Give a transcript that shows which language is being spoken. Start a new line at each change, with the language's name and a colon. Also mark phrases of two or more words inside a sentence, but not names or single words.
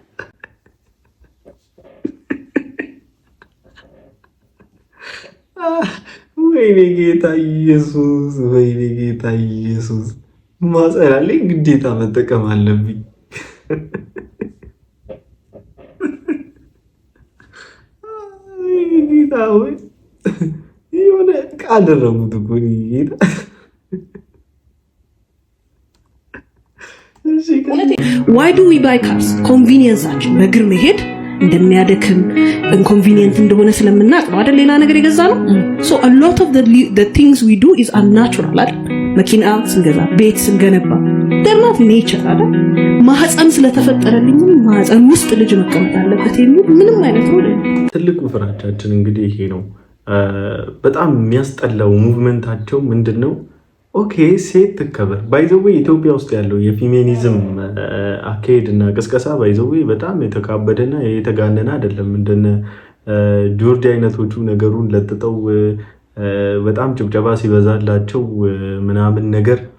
Amharic: ወይኔ ጌታ ኢየሱስ፣ ወይኔ ጌታ ኢየሱስ። ማህፀን አለኝ ግዴታ መጠቀም አለብኝ። ጌታ ወይ የሆነ ቃል ደረጉት እኮ ጌታ።
English: why do we buy cars?
Amharic: ኮንቪኒየንሳችን በእግር መሄድ እንደሚያደክም ኢንኮንቪኒየንት እንደሆነ ስለምናውቅ ነው አይደል? ሌላ ነገር የገዛ ነው።
English: so a lot of the things we do is unnatural
Amharic: አይደል? መኪና ስንገዛ፣ ቤት ስንገነባ
English: they're not nature
Amharic: አይደል? ማህፀን ስለተፈጠረልኝ ማህፀን ውስጥ ልጅ መቀመጥ አለበት የሚል ምንም አይነት ነው። ትልቁ ፍራቻችን እንግዲህ ይሄ ነው። በጣም የሚያስጠላው ሙቭመንታቸው ምንድነው? ኦኬ ሴት ትከበር። ባይዘዌ ኢትዮጵያ ውስጥ ያለው የፌሚኒዝም አካሄድ እና ቅስቀሳ ባይዘዌ በጣም የተካበደና የተጋነነ አይደለም። እንደነ ጆርጅ አይነቶቹ ነገሩን ለጥጠው በጣም ጭብጨባ ሲበዛላቸው ምናምን ነገር